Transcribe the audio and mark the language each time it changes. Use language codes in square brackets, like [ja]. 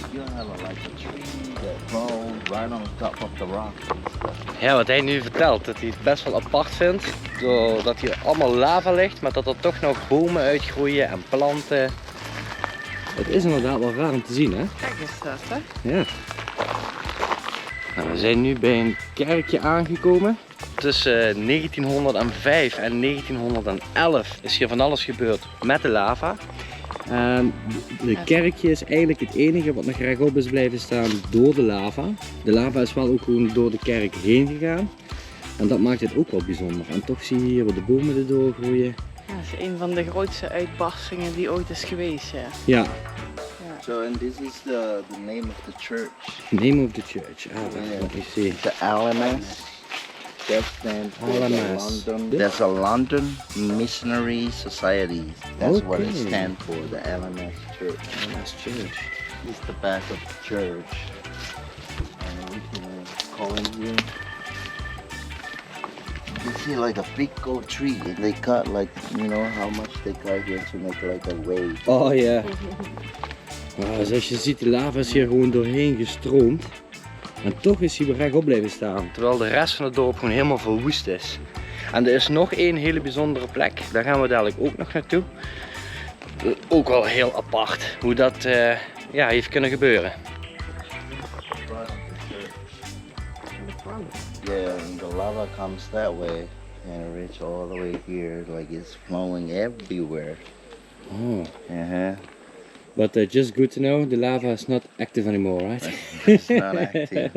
[en] You'll have like a tree that falls right on the top of the rock and stuff. [nl] Ja, wat hij nu vertelt, dat hij het best wel apart vindt. Doordat hier allemaal lava ligt, maar dat er toch nog bomen uitgroeien en planten. Het is inderdaad wel raar om te zien, hè? Kijk eens dat, hè? Ja. Nou, we zijn nu bij een kerkje aangekomen. Tussen 1905 en 1911 is hier van alles gebeurd met de lava. De kerkje is eigenlijk het enige wat nog rechtop is blijven staan door de lava. De lava is wel ook gewoon door de kerk heen gegaan. En dat maakt het ook wel bijzonder. En toch zie je hier wat de bomen erdoor groeien. Ja, dat is een van de grootste uitbarstingen die ooit is geweest, ja. Ja. [en] So, and this is the name of the church. Name of the church. Ah, let me see. The Alamein. That stands for the LMS. London. That's a London Missionary Society. That's what it Okay. stands for, the LMS Church. LMS Church. It's the back of the church. And we can call in here. You see like a big old tree. And they cut like, you know how much they cut here to make like a way. [nl] Oh ja. Nou, zoals je ziet, de lava is hier gewoon doorheen gestroomd. En toch is hij weer rechtop blijven staan. Terwijl de rest van het dorp gewoon helemaal verwoest is. En er is nog één hele bijzondere plek. Daar gaan we dadelijk ook nog naartoe. Ook wel heel apart hoe dat ja, heeft kunnen gebeuren. [en] Yeah, and the lava comes that way and reach all the way here, like it's flowing everywhere. Oh. Uh-huh. But just good to know, the lava is not active anymore, right? It's not active.